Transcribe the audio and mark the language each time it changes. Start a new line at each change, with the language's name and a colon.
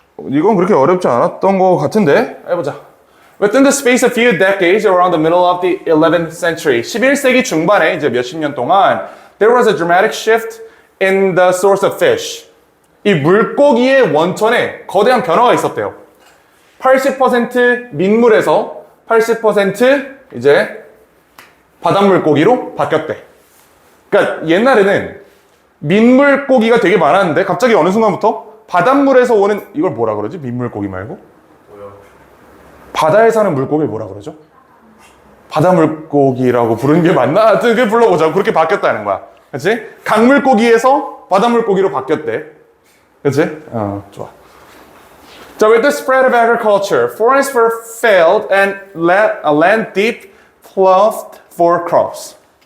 Korean: 이건 그렇게 어렵지 않았던 것 같은데? 해보자.
English: Within the space of few decades around the middle of the 11th century,
Korean: 11세기 중반에 이제 몇십 년 동안
English: there was a dramatic shift in the source of fish.
Korean: 이 물고기의 원천에 거대한 변화가 있었대요. 80% 민물에서 80% 이제 바닷물고기로 바뀌었대. 그러니까 옛날에는 민물고기가 되게 많았는데 갑자기 어느 순간부터 바닷물에서 오는 이걸 뭐라 그러지? 민물고기 말고? 바다에 사는 물고기를 뭐라 그러죠? 바닷물고기라고 부르는 게 맞나? 하여튼 그게 불러보자고. 그렇게 바뀌었다는 거야. 그치? 강물고기에서 바닷물고기로 바뀌었대. 그치? 좋아.
English: 자, with the spread of agriculture, forests were filled and land deep ploughed for crops.